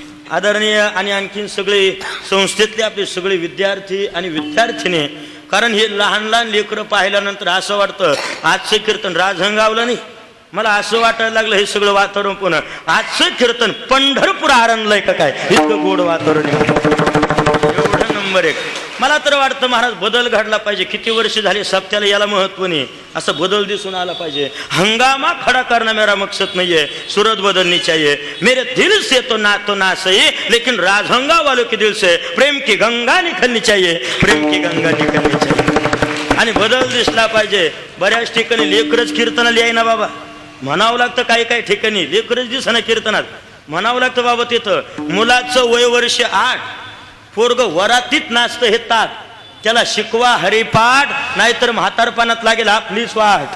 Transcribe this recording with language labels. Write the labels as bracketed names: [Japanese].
[Marathi] आदरणीय आणि आणखीन सगळे संस्थेतले आपले सगळे विद्यार्थी आणि विद्यार्थिनी, कारण हे लहान लहान लेकरं पाहिल्यानंतर असं वाटतं आजचं कीर्तन राजहंगावलं नाही. मला असं वाटायला लागलं हे सगळं वातावरण पुन्हा आजचं कीर्तन पंढरपूर आरणलंय का काय, इतकं गोड वातावरण एवढं नंबर 1. मला तर वाटतं महाराज बदल घडला पाहिजे. किती वर्ष झाले सप्त्याला याला महत्व नाही, असं बदल दिसून आला पाहिजे. [Hindi] हंगामा खड़ा करना मेरा मकसद नहीं है, सूरत बदलनी चाहिए. मेरे दिल से तो ना सही, लेकिन राजहंगा वालों के दिल से प्रेम की गंगा निकलनी चाहिए, प्रेम की गंगा निकलनी चाहिए. [Marathi] आणि बदल दिसला पाहिजे. बऱ्याच ठिकाणी लेकरच कीर्तनाला याय ना बाबा, म्हणावं लागतं. काही ठिकाणी लेकरच दिसना कीर्तनात, म्हणावं लागतं बाबा. तिथं मुलाचं वय वर्ष 8, पोरग वरातीत नाचतं हे तात, त्याला शिकवा हरिपाठ, नाहीतर म्हातारपणात लागेल आपलीच वाट.